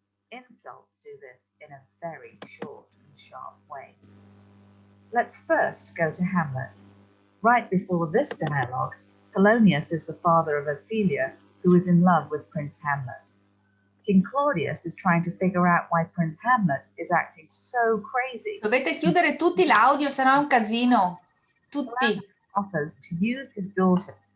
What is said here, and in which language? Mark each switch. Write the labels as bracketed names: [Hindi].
[English] Insults do this in a very short and sharp way. Let's first go to Hamlet. Right before this dialogue, Polonius is the father of Ophelia, who is in love with Prince Hamlet. King Claudius is trying to figure out why Prince Hamlet is acting so crazy. [Italian] Dovete chiudere tutti l'audio, sennò è un casino. Tutti. [English] Offers to use his daughter.